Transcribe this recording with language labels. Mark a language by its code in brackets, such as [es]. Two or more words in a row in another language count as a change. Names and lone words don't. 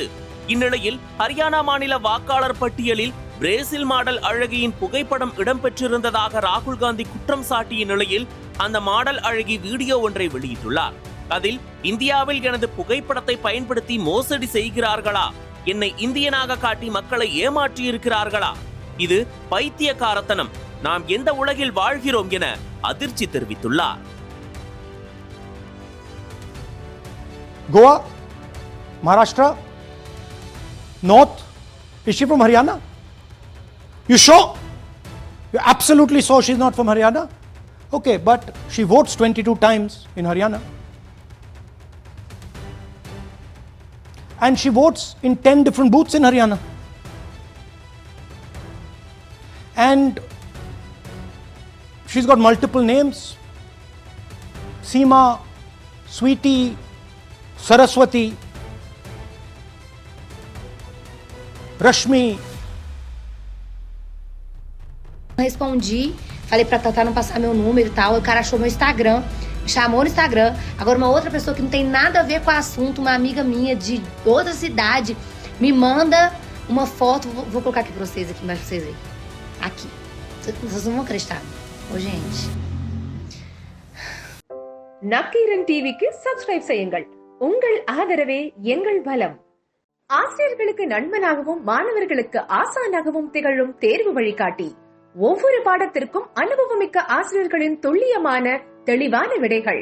[ta] இந்நிலையில் ஹரியானா மாநில வாக்காளர் பட்டியலில் பிரேசில் மாடல் அழகியின் புகைப்படம் இடம்பெற்றிருந்ததாக ராகுல் காந்தி குற்றம் சாட்டிய நிலையில் அந்த மாடல் அழகி வீடியோ ஒன்றை வெளியிட்டுள்ளார். அதில், இந்தியாவில் எனது புகைப்படத்தை பயன்படுத்தி மோசடி செய்கிறார்களா, என்னை இந்தியனாக காட்டி மக்களை ஏமாற்றியிருக்கிறார்களா, இது பைத்தியக்காரத்தனம், நாம் எந்த உலகில் வாழ்கிறோம் என அதிர்ச்சி தெரிவித்துள்ளார். [en] Goa, Maharashtra, North. Is she from Haryana? You sure? You absolutely sure she's not from Haryana? Okay, but she votes 22 times in Haryana. And she votes in 10 different booths in Haryana. And she's got multiple names: Seema, Sweetie, Saraswati, Rashmi. [pt] Respondi, falei pra Tatá não passar meu número e tal, o cara achou meu Instagram, me chamou no Instagram. Agora uma outra pessoa que não tem nada a ver com o assunto, uma amiga minha de outra cidade, me manda uma foto, vou colocar aqui pra vocês, aqui embaixo pra vocês verem. Aqui. Vocês não vão acreditar. Ô, gente. [ta] நக்கீரன் டிவிக்கு சப்ஸ்கிரைப் செய்யுங்கள். உங்கள் ஆதரவே எங்கள் பலம். ஆசிரியர்களுக்கு நண்பனாகவும் மாணவர்களுக்கு ஆசானாகவும் திகழும் தேர்வு வழிகாட்டி. ஒவ்வொரு பாடத்திற்கும் அனுபவமிக்க ஆசிரியர்களின் துல்லியமான தெளிவான விடைகள்.